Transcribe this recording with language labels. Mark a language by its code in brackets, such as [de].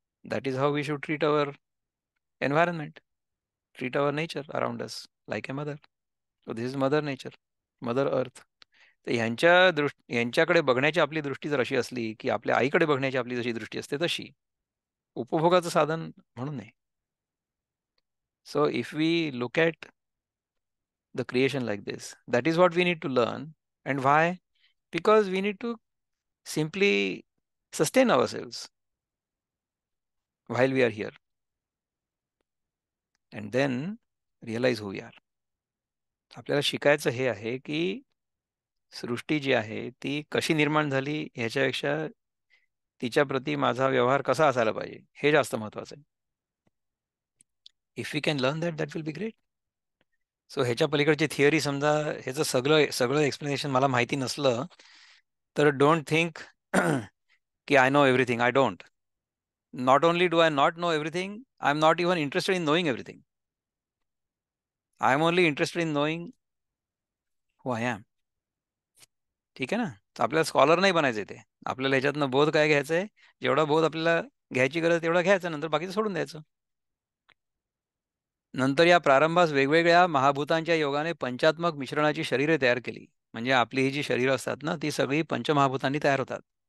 [en] That is how we should treat our environment, treat our nature around us like a mother. So this is mother nature, mother earth. [mr] तर यांच्याकडे बघण्याची आपली दृष्टी जर अशी असली की आपल्या आईकडे बघण्याची आपली जशी दृष्टी असते तशी, उपभोगाचं साधन म्हणून नाही. [en] So if we look at the creation like this, that is what we need to learn. And why? Because we need to simply sustain ourselves while we are here and then realize who we are. [mr] आपल्याला शिकायचं हे आहे की सृष्टी जी आहे ती कशी निर्माण झाली ह्याच्यापेक्षा तिच्या प्रती माझा व्यवहार कसा असायला पाहिजे हे जास्त महत्वाचं आहे. [en] If we can learn that, that will be great. So [mr] ह्याच्या पलीकडची थिअरी समजा ह्याचं सगळं सगळं एक्सप्लेनेशन मला माहिती नसलं तर [en] Don't think की I know everything. I don't. Not only do I not know everything, I'm not even interested in knowing everything. I'm only interested in knowing who I am. [mr] ठीक आहे ना? तर आपल्याला स्कॉलर नाही बनायचं ते. आपल्याला ह्याच्यातनं बोध काय घ्यायचा आहे? जेवढा बोध आपल्याला घ्यायची गरज तेवढा घ्यायचा, नंतर बाकीचं सोडून द्यायचं. नंतर या प्रारंभास वेगवेगळ्या महाभूतांच्या योगाने पंचात्मक मिश्रणाची शरीरे तयार केली. म्हणजे आपली ही जी शरीरं असतात ना, ती सगळी पंचमहाभूतांनी तयार होतात.